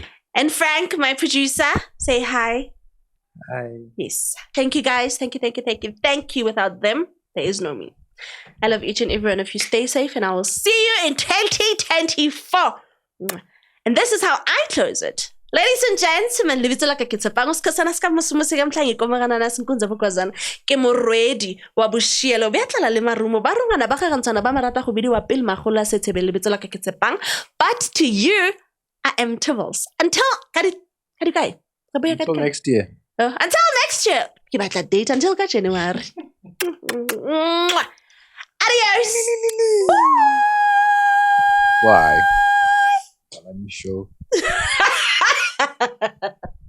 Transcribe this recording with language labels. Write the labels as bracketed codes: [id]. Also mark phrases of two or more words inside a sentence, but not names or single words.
[en] And Frank, my producer, say hi. Hi. Yes. Thank you, guys. Thank you, thank you, thank you. Thank you. Without them, there is no me. I love each and every one of you. Stay safe, and I will see you in 2024. And this is how I close it. Ladies and gentlemen, [nso] libitso la ka ke tshepang se ka sana se ka mosomo se ka mtlhange komagana na senkunza bokwazana ke morwedi wa boshielo be tla le marumo ba rungana ba gagantshana ba marata go bidiwa pele magola se tshebe libitso la ka ke tshepang. [en] But to you, I am Tebbles. Until Next year. Until next year. [nso] Ke batla [en] date until [nso] ka January. [en] Adios. Why? Let me show.